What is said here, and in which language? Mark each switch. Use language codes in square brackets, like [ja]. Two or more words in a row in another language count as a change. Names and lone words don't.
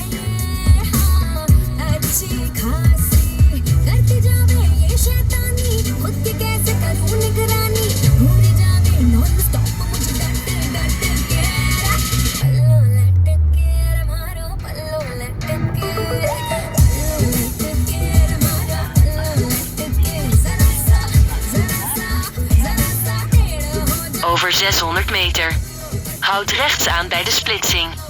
[hi] ये हाँ अच्छी खासी करती जावे ये शैतानी खुद की कैसे करूं निगरानी भूल जावे [en] non stop [hi] मुझे डट डट के पल्लो लटके मारो पल्लो लटके मारो पल्लो लटके जरा सा टेढ़ो हो जा [nl] Over 600 meter. Houd rechts aan bij de splitsing.